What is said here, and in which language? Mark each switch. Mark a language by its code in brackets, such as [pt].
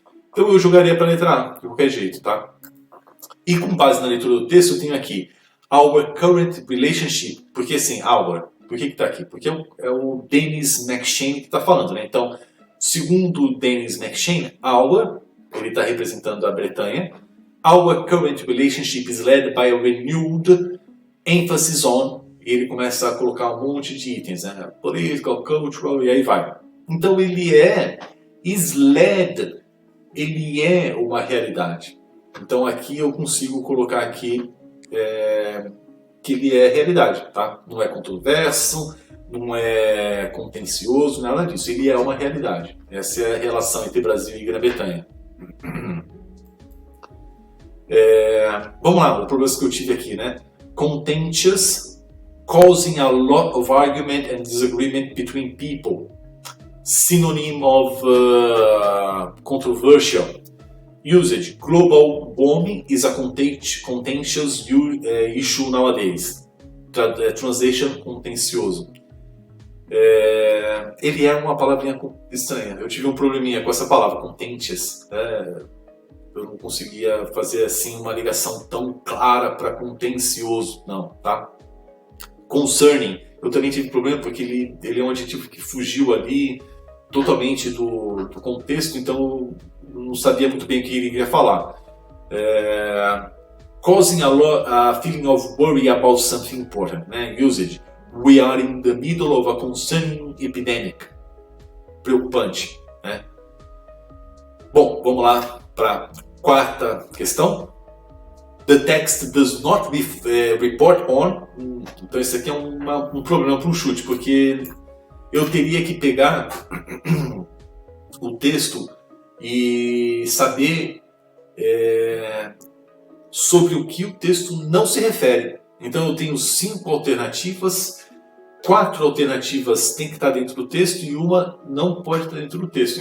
[pt] Então eu jogaria para a letra A, de qualquer jeito, tá? E com base na leitura do texto, eu tenho aqui [en] our current relationship. [pt] Porque assim, our, por que está aqui? Porque é o Dennis McShane que está falando, né? Então, segundo o Dennis McShane, our, ele está representando a Bretanha. [en] Our current relationship is led by a renewed emphasis on. [pt] E ele começa a colocar um monte de itens, né? [en] Political, cultural, [pt] e aí vai. Então ele [en] is led, [pt] ele é uma realidade. Então aqui eu consigo colocar aqui que ele é realidade, tá? Não é controverso, não é contencioso, nada disso. Ele é uma realidade. Essa é a relação entre Brasil e Grã-Bretanha. Vamos lá, o problema que eu tive aqui, né? [en] Contentious, causing a lot of argument and disagreement between people. Synonym of controversial. Usage, global warming is a contentious issue nowadays. Translation, contencioso. [pt] Ele é uma palavrinha estranha. Eu tive um probleminha com essa palavra, contentious. Eu não conseguia fazer assim uma ligação tão clara para contencioso, não, tá? Concerning, eu também tive problema porque ele é um adjetivo que fugiu ali totalmente do contexto, então eu não sabia muito bem o que ele iria falar. [en] Causing a feeling of worry about something important, né? Usage, we are in the middle of a concerning epidemic. [pt] Preocupante, né? Bom, vamos lá para a quarta questão. [en] The text does not report on. [pt] Então isso aqui é um problema para um chute, porque eu teria que pegar o texto e saber sobre o que o texto não se refere. Então eu tenho 5 alternativas, 4 alternativas tem que estar dentro do texto e uma não pode estar dentro do texto.